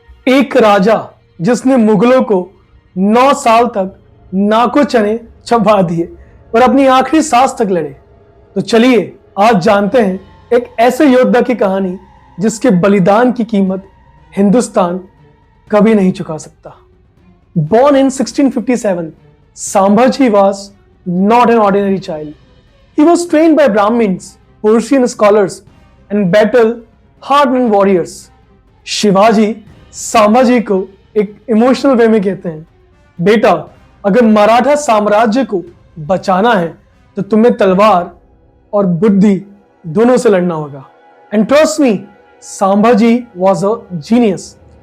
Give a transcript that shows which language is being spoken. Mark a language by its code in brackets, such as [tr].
[hi] एक राजा जिसने मुगलों को 9 साल तक नाको चने चबा दिए और अपनी आखिरी सांस तक लड़े। तो चलिए आज जानते हैं एक ऐसे योद्धा की कहानी जिसके बलिदान की कीमत हिंदुस्तान कभी नहीं चुका सकता। [en] Born in 1657, Sambhaji was not an ordinary child. He was trained by Brahmins, Persian scholars and battle-hardened warriors। [hi] Shivaji Sambhaji को एक [en] emotional way [hi] में कहते हैं, बेटा अगर मराठा साम्राज्य को बचाना है तो तुम्हें तलवार और बुद्धि दोनों से लड़ना होगा। [en] And trust me, Sambhaji was a genius.